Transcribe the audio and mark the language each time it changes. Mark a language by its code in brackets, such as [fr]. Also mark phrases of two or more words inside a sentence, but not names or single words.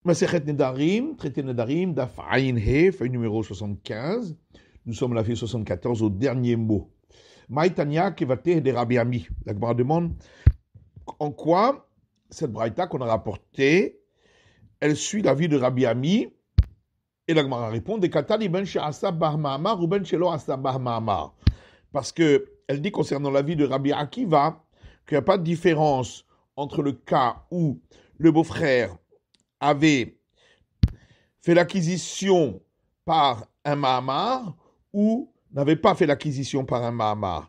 [fr] Masechet Nedarim, traité Nedarim, [he] דף ע״ה, [fr] feuille numéro 75. Nous sommes à la feuille 74 au dernier mot. [arc] מאי תניא כוותיה דרבי אמי. [fr] La Gemara demande en quoi cette braïta qu'on a rapportée, elle suit la vie de Rabbi Ami. Et la Gemara répond [arc] דקתני בין שעשה בו מאמר [fr] ou [arc] בין שלא עשה בו מאמר. [fr] Parce que elle dit concernant la vie de Rabbi Akiva qu'il n'y a pas de différence entre le cas où le beau-frère avait fait l'acquisition par un Mahamar ou n'avait pas fait l'acquisition par un Mahamar.